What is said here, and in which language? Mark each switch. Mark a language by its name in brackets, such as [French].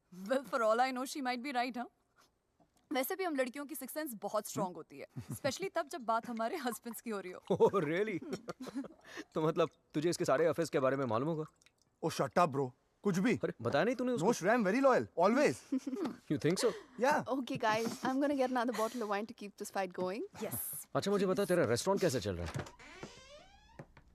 [English] Well, for all I know, she might be right, huh? [Hindi] वैसे भी हम लड़कियों की सिक्स सेंस बहुत स्ट्रांग होती है, स्पेशली तब जब बात हमारे हस्बैंड्स की हो रही हो. [English] Oh really? [Hindi] तो मतलब तुझे इसके सारे अफेयर्स के बारे में मालूम होगा? [English] Oh shut up bro. [Hindi] कुछ भी. अरे बताया नहीं तूने [English] no [Hindi] उसको? [English] Shreya, I am very loyal always. You think so? Yeah. Okay guys, I'm gonna get another bottle of wine to keep this fight going. Yes. [Hindi] अच्छा मुझे बता, तेरा रेस्टोरेंट कैसे चल रहा है?